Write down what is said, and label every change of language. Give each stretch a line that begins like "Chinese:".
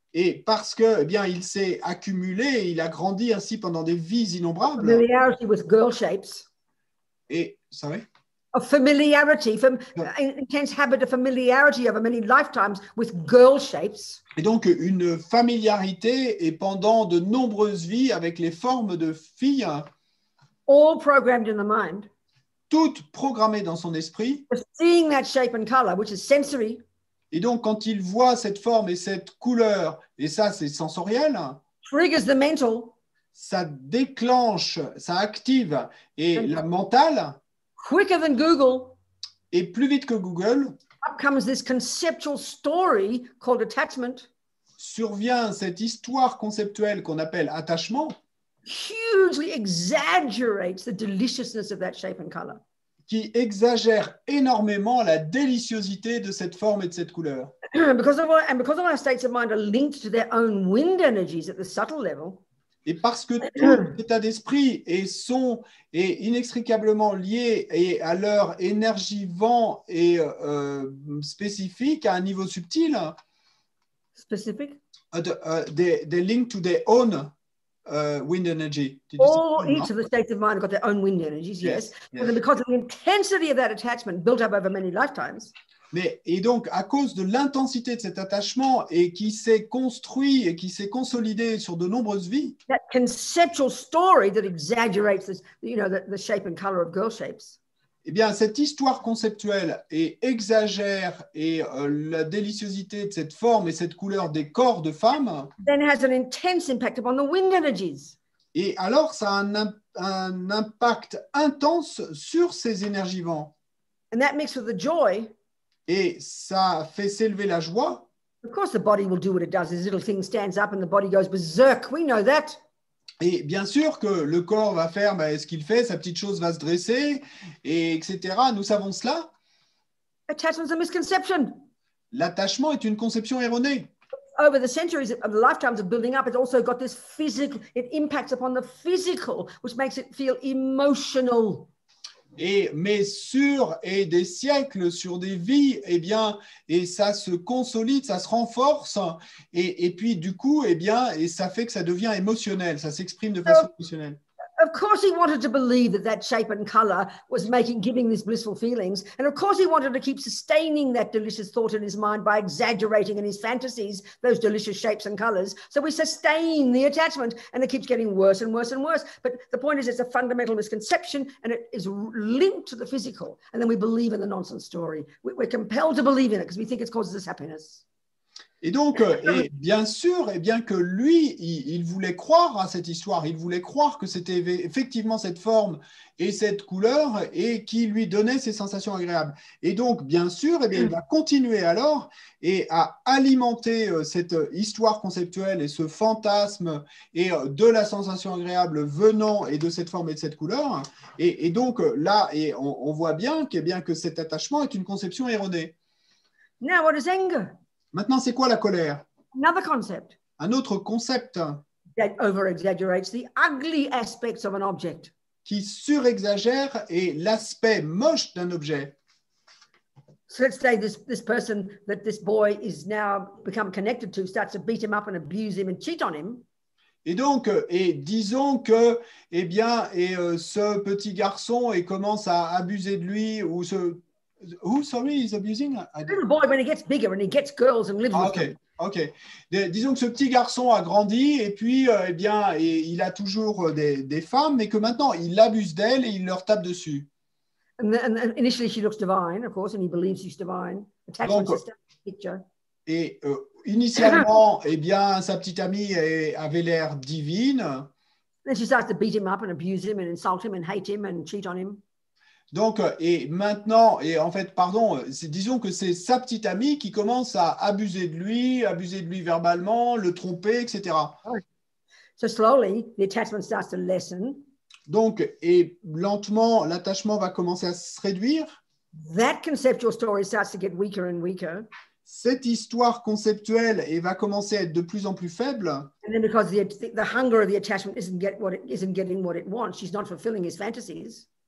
French: Et parce que, il s'est accumulé, il a grandi ainsi pendant des vies innombrables.
English: Familiarity with girl shapes.
French: Et,
English: sorry? A familiarity, intense habit of familiarity over many lifetimes with girl shapes.
French: Et donc, une familiarité et pendant de nombreuses vies avec les formes de filles.
English: All programmed in the mind.
French: Toutes programmées dans son esprit.
English: Seeing that shape and color, which is sensory.
French: Et donc, quand il voit cette forme et cette couleur, et ça, c'est sensoriel,
English: triggers the mental.
French: ça déclenche, ça active et la mentale,
English: quicker than Google,
French: et plus vite que Google,
English: up comes this conceptual story called attachment,
French: survient cette histoire conceptuelle qu'on appelle attachement,
English: hugely exaggerates the deliciousness of that shape and color.
French: qui exagère énormément la déliciosité de cette forme et de cette couleur.
English: because all our states of mind are linked to their own wind energies at the subtle level,
French: Et parce que tout état d'esprit est inextricablement lié à leur énergie vent et spécifique à un niveau subtil,
English: specific, they link to their own wind energy. Did you all say? each of the states of mind have got their own wind energies, yes. Yes. But then because of the intensity of that attachment built up over many lifetimes,
French: Et donc, à cause de l'intensité de cet attachement et qui s'est construit et qui s'est consolidé sur de nombreuses vies,
English: that conceptual story that exaggerates this, the shape and color of girl shapes,
French: eh bien, cette histoire conceptuelle exagère la déliciosité de cette forme et cette couleur des corps de femmes.
English: then has an intense impact upon the wind energies.
French: Et alors, ça a un impact intense sur ces énergies vents.
English: And that mixed with the joy,
French: Et ça fait s'élever la joie.
English: of course the body will do what it does. This little thing stands up and the body goes berserk. We know that.
French: Et bien sûr que le corps va faire ce qu'il fait, sa petite chose va se dresser, et etc. Nous savons cela.
English: Attachment's a misconception.
French: L'attachement est une conception erronée.
English: Over the centuries of the lifetimes of building up, it's also got this physical, it impacts upon the physical, which makes it feel emotional.
French: Mais sur des siècles, sur des vies, et ça se consolide, ça se renforce, et puis du coup, et ça fait que ça devient émotionnel, ça s'exprime de façon émotionnelle.
English: Of course, he wanted to believe that shape and color was giving these blissful feelings. And of course, he wanted to keep sustaining that delicious thought in his mind by exaggerating in his fantasies those delicious shapes and colors. So we sustain the attachment and it keeps getting worse and worse and worse. But the point is, it's a fundamental misconception and it is linked to the physical. And then we believe in the nonsense story. We're compelled to believe in it because we think it causes us happiness.
French: Et donc, et bien sûr, et bien que lui, il voulait croire à cette histoire, il voulait croire que c'était effectivement cette forme et cette couleur et qui lui donnait ces sensations agréables. Et donc, bien sûr, il va continuer alors à alimenter cette histoire conceptuelle et ce fantasme et de la sensation agréable venant et de cette forme et de cette couleur. Et donc là, on voit bien que cet attachement est une conception erronée.
English: Now, what is anger?
French: Maintenant, c'est quoi la colère?
English: Another concept
French: Un autre concept
English: that over-exaggerates the ugly aspects of an object.
French: qui surexagère et l'aspect moche d'un objet.
English: So let's say this person that this boy is now become connected to starts to beat him up and abuse him and cheat on him.
French: Et donc, disons que, ce petit garçon commence à abuser de lui ou
English: Who, sorry, is abusing? Little boy, when he gets bigger and he gets girls and lives with them. Ok.
French: Disons que ce petit garçon a grandi et puis, il a toujours des femmes, mais que maintenant, il abuse d'elles et il leur tape dessus.
English: And initially, she looks divine, of course, and he believes she's divine. Attachment system picture.
French: Et initialement, sa petite amie avait l'air divine.
English: Then she starts to beat him up and abuse him and insult him and hate him and cheat on him.
French: Donc, et maintenant, disons que c'est sa petite amie qui commence à abuser de lui verbalement, le tromper, etc.
English: So slowly, the attachment starts to lessen.
French: Donc, et lentement, l'attachement va commencer à se réduire.
English: That conceptual story starts to get weaker and weaker.
French: Cette histoire conceptuelle va commencer à être de plus en plus faible.
English: And then because the hunger of the attachment isn't getting what it wants, she's not fulfilling his fantasies.